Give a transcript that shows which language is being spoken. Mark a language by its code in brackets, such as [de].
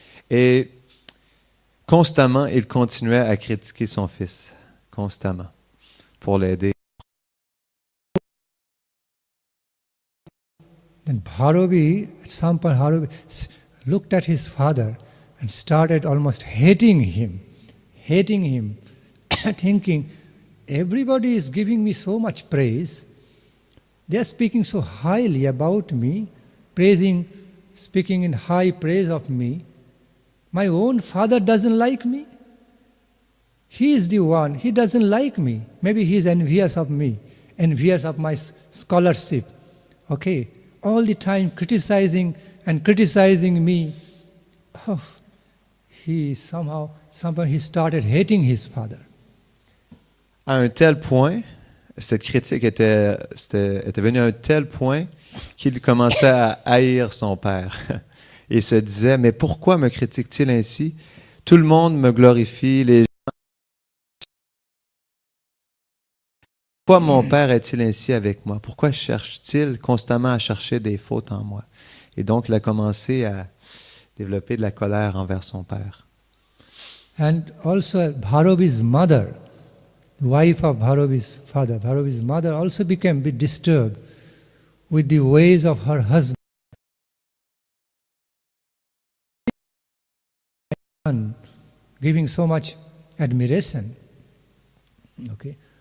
[fr] Et constamment, il continuait à critiquer son fils, constamment, pour l'aider. [en] Then Bharobi, at some point, Bharobi looked at his father and started almost hating him, thinking, everybody is giving me so much praise. They are speaking so highly about me, speaking in high praise of me. My own father doesn't like me. He is the one, he doesn't like me. Maybe he is envious of me, envious of my scholarship. Okay, all the time criticizing me. Oh, somehow he started hating his father. [fr] À un tel point, cette critique était venue à un tel point qu'il commençait à haïr son père. Il se disait, mais pourquoi me critique-t-il ainsi? Tout le monde me glorifie, les gens... Pourquoi mon père est-il ainsi avec moi? Pourquoi cherche-t-il constamment à chercher des fautes en moi? Et donc, il a commencé à développer de la colère envers son père. [en] And also Bharobi's mother, the wife of Bharobi's father, Bharobi's mother also became a bit disturbed with the ways of her husband, giving so much admiration. Okay.